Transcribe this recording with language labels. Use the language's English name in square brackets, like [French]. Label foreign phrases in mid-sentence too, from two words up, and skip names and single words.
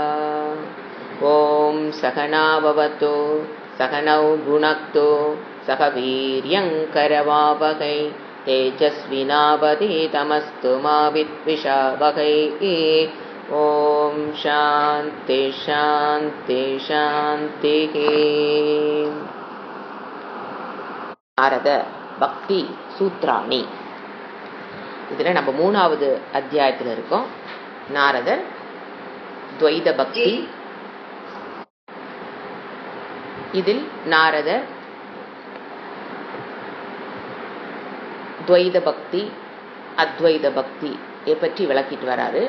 [Sanskrit] ॐ सहना भवतु सहनौ भुनक्तु सह वीर्यङ्करवावहै तेजस्विनावधीतमस्तु मा विद्विषावहै। ॐ शान्ति शान्ति शान्तिः। [Tamil] நாரத பக்தி சூத்ராணி, இதில் நம்ம 3வது அத்தியாயத்தில் இருக்கோம். நாரதர் துவைத பக்தி. இதில் நாரதர் துவைத பக்தி அத்வைத பக்தி பற்றி விளக்கிட்டு வராரு.